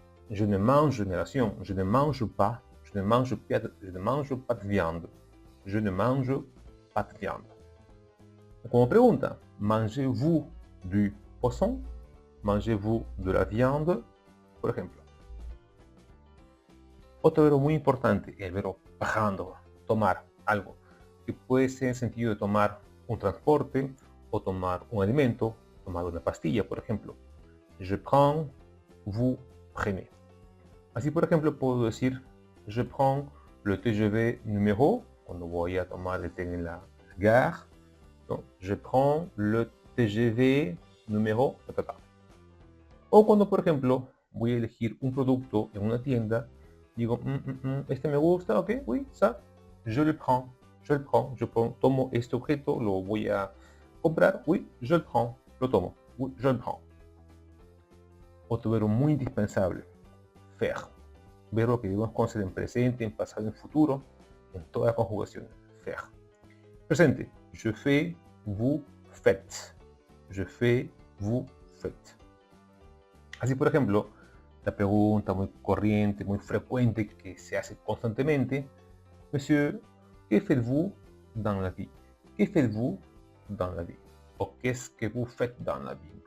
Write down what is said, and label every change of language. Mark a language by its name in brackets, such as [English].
[French] Je ne mange, negación, je ne mange pas, je ne mange pas de viande. Je ne mange pas de viande. [Spanish] Como pregunta, [French] mangez-vous du poisson? Mangez-vous de la viande? [Spanish] Por ejemplo. Otro verbo muy importante, el verbo prendre, tomar algo, que puede ser en sentido de tomar un transporte o tomar un alimento, tomar una pastilla, por ejemplo. [French] Je prends, vous prenez. [Spanish] Así, por ejemplo, puedo decir, [French] je prends le TGV numéro, [Spanish] cuando voy a tomar el tren en la gare. ¿No? [French] Je prends le TGV numéro, [Spanish] O cuando, por ejemplo, voy a elegir un producto en una tienda, digo, este me gusta, ok, [French] oui, ça, je le prends, [Spanish] tomo este objeto, lo voy a comprar, [French] oui, je le prends, [Spanish] lo tomo, oui, je le prends. Otro verbo muy indispensable, faire. Verbo que debemos conocer en presente, en pasado, en futuro, en toda conjugación, faire. [French] Presente, je fais, vous faites. Je fais, vous faites. [Spanish] Así, por ejemplo, la pregunta muy corriente, muy frecuente, que se hace constantemente, [French] Monsieur, ¿qué faites-vous dans la vie? ¿Qué faites-vous dans la vie? O ¿qu'est-ce que vous faites dans la vie?